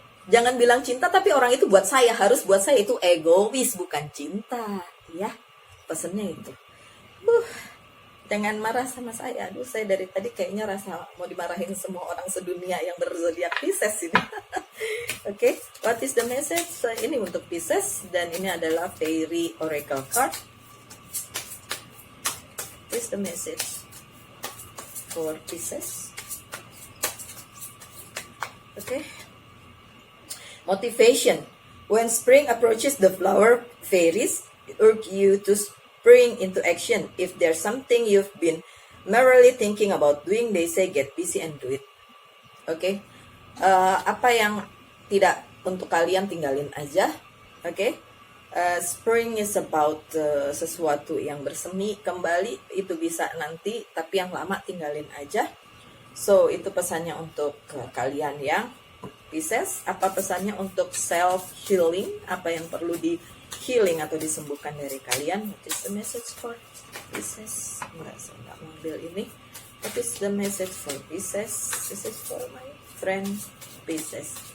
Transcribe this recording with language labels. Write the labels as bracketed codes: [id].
[id] Jangan bilang cinta tapi orang itu buat saya, harus buat saya, itu egois, bukan cinta, ya. Pesennya itu. Jangan marah sama saya. Aduh, saya dari tadi kayaknya rasa mau dimarahin semua orang sedunia yang berzodiak Pisces ini. Oke, [en] what is the message? [id] So, ini untuk Pisces dan ini adalah Fairy Oracle card. [en] What is the message for Pisces? Okay. Motivation. When spring approaches, the flower fairies urge you to spring into action. If there's something you've been merely thinking about doing, they say get busy and do it. Okay. [id] Apa yang tidak untuk kalian, tinggalin aja. Okay. [en] Spring is about [id] sesuatu yang bersemi kembali, itu bisa nanti, tapi yang lama tinggalin aja. So itu pesannya untuk kalian yang Pisces. Apa pesannya untuk self healing? Apa yang perlu di healing atau disembuhkan dari kalian? [en] What is the message for Pisces? [id] Enggak, saya nggak mengambil ini. [en] What is the message for Pisces? This is for my friend Pisces.